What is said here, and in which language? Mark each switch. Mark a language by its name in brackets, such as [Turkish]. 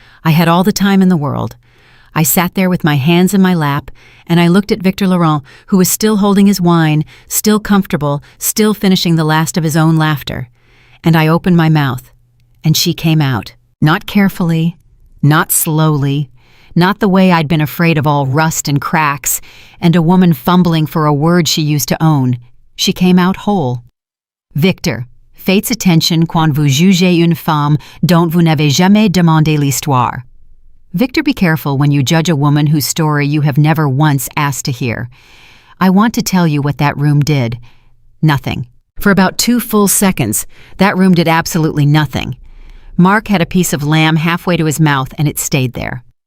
[English] I had all the time in the world. I sat there with my hands in my lap, and I looked at Victor Laurent, who was still holding his wine, still comfortable, still finishing the last of his own laughter. And I opened my mouth, and she came out. Not carefully, not slowly, not the way I'd been afraid of all rust and cracks, and a woman fumbling for a word she used to own. She came out whole. [French] Victor, faites attention quand vous jugez une femme dont vous n'avez jamais demandé l'histoire. [English] Victor, be careful when you judge a woman whose story you have never once asked to hear. I want to tell you what that room did. Nothing. For about 2 full seconds, that room did absolutely nothing. Mark had a piece of lamb halfway to his mouth, and it stayed there.